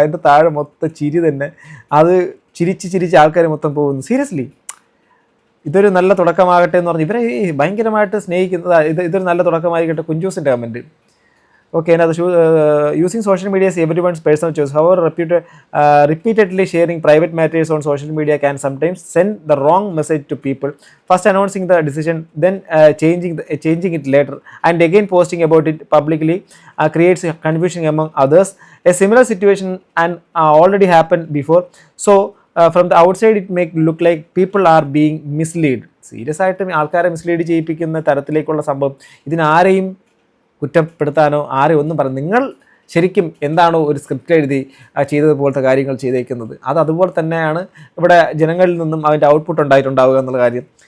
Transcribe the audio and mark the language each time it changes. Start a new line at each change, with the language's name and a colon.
Malayalam: അതിൻ്റെ താഴെ മൊത്തം ചിരി തന്നെ. അത് ചിരിച്ച് ആൾക്കാർ മൊത്തം പോകുന്നു. സീരിയസ്ലി ഇതൊരു നല്ല തുടക്കമാകട്ടെ എന്ന് പറഞ്ഞ് ഇവരെ ഭയങ്കരമായിട്ട് സ്നേഹിക്കുന്നത്. ഇതൊരു നല്ല തുടക്കമായിക്കട്ടെ. കുഞ്ചൂസിൻ്റെ comment.
English: Okay, now using social media is everyone's personal choice. However, repeatedly sharing private matters on social media can sometimes send the wrong message to people. First announcing the decision, then changing it later, and again posting about it publicly creates confusion among others. A similar situation already happened before. So from the outside it make look like people are being mislead.
Malayalam: Serious ആയിട്ട് ആൾക്കാരെ mislead ചെയ്യിപ്പിക്കുന്ന തരത്തിലേക്കുള്ള സംഭവം. ഇതിനാരെയും കുറ്റപ്പെടുത്താനോ ആരെയും ഒന്നും പറഞ്ഞു, നിങ്ങൾ ശരിക്കും എന്താണോ ഒരു സ്ക്രിപ്റ്റ് എഴുതി ചെയ്തതുപോലത്തെ കാര്യങ്ങൾ ചെയ്തേക്കുന്നത് അത് അതുപോലെ തന്നെയാണ് ഇവിടെ ജനങ്ങളിൽ നിന്നും അതിൻ്റെ ഔട്ട്പുട്ട് ഉണ്ടായിട്ടുണ്ടാവുക എന്നുള്ള കാര്യം.